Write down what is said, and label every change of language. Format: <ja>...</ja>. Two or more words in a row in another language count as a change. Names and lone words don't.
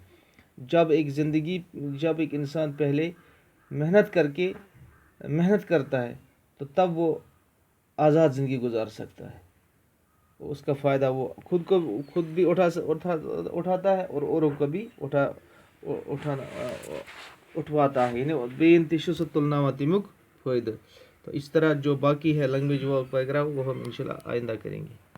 <ur>جب ایک انسان پہلے محنت کرتا ہے تو تب وہ آزاد زندگی گزار سکتا ہے. اس کا فائدہ وہ خود بھی اٹھاتا ہے اور اوروں کو بھی اٹھواتا ہے, یعنی</ur> <ks>بیٚیَن تہِ چھُ سُہ تُلناوان تمیُک فٲیدٕ.</ks> <ur>تو اس طرح جو باقی ہے لینگویج وغیرہ وہ ہم انشاءاللہ آئندہ کریں گے.</ur>